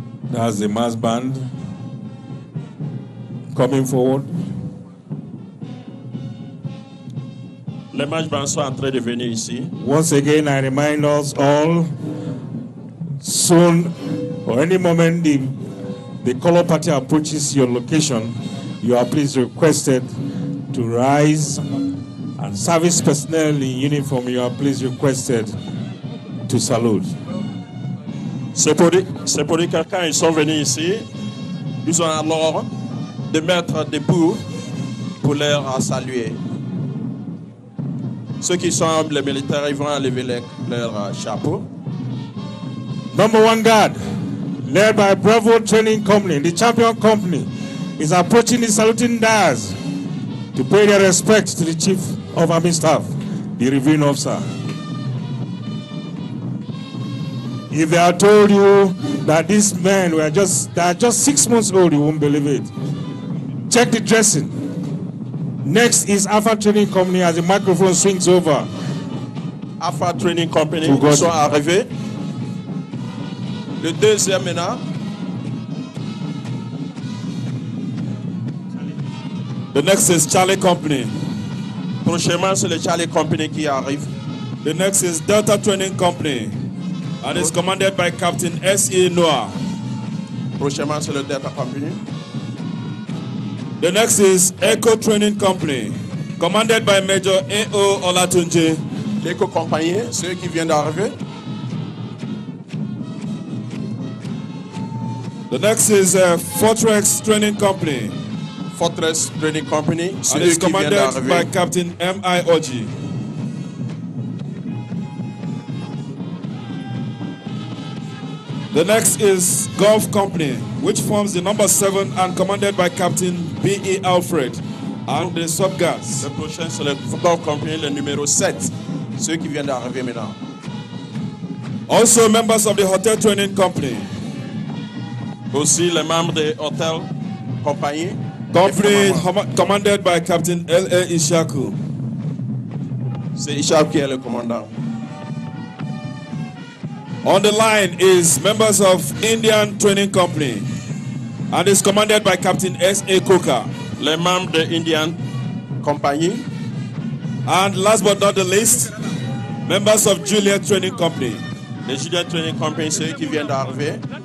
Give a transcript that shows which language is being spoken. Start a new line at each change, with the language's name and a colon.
English: That's the mass band coming forward.
French: Les mass bands sont en train de venir ici.
English: Once again, I remind us all, soon or any moment the color party approaches your location, you are please requested to rise, and service personnel in uniform, you are please requested to salute.
French: C'est pour dire que quand ils sont venus ici, ils ont alors de mettre debout pour leur saluer. Ceux qui sont les militaires, ils vont enlever leur chapeau.
English: Number one guard, led by Bravo Training Company, the champion company, is approaching the saluting dais to pay their respect to the Chief of Army Staff, the reviewing officer. If they had told you that these men were just 6 months old, you won't believe it. Check the dressing. Next is Alpha Training Company as the microphone swings over.
French: Alpha Training Company, ils sont arrivés. Le deuxième maintenant.
English: The next is Charlie Company.
French: Prochainement, c'est le Charlie Company qui arrive.
English: The next is Delta Training Company, and is commanded by Captain S.E. Noah.
French: Prochainement, c'est le Delta Company.
English: The next is Echo Training Company, commanded by Major A.O. Olatunji.
French: L'Echo Company, ceux qui viennent d'arriver.
English: The next is Fortress Training Company. Fortress Training Company, and is commanded by Captain M.I. Oji. The next is Golf Company, which forms the number 7 and commanded by Captain B.E. Alfred and the sub-guards.
French: Le prochain, c'est le Golf Company, le numéro 7, ceux qui viennent d'arriver maintenant.
English: Also members of the Hotel Training Company.
French: Aussi les membres de Hotel Company.
English: Company commanded by Captain L.A. Ishaku.
French: C'est Ishaku qui est le commandant.
English: On the line is members of Indian Training Company and is commanded by Captain S.A. Koka.
French: Les membres de Indian Company.
English: And last but not the least, members of Juliet Training Company.
French: Les Juliet Training Company, c'est eux qui viennent d'arriver.